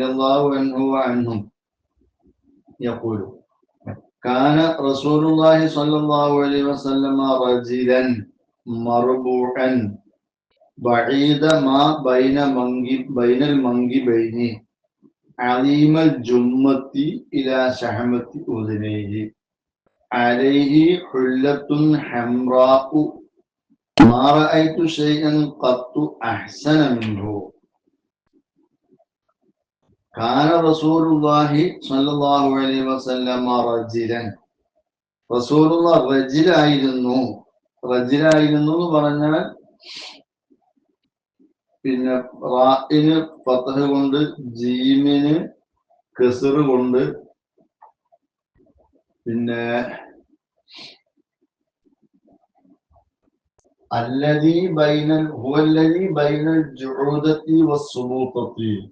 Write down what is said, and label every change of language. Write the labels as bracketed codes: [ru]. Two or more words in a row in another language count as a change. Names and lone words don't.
[ar] الله عنه وعنهم يقول كان رسول الله صلى الله عليه وسلم رجلا مربوعا بعيد ما بين المنكبين عظيم الجمة إلى شحمة أذنيه عليه حلة حمراء ما رأيت شيئا قط أحسن منه كان رسول الله صلى الله عليه وسلم رجلا رسول الله [ml] റജിലായിരുന്നു എന്ന് പറഞ്ഞാൽ പിന്നെ റാഇന് ഫത്ഹ് കൊണ്ട് ജീമിന് കസ്ർ കൊണ്ട് പിന്നെ [ar] الذي بين هو الذي بين الجعودة والسبوطة.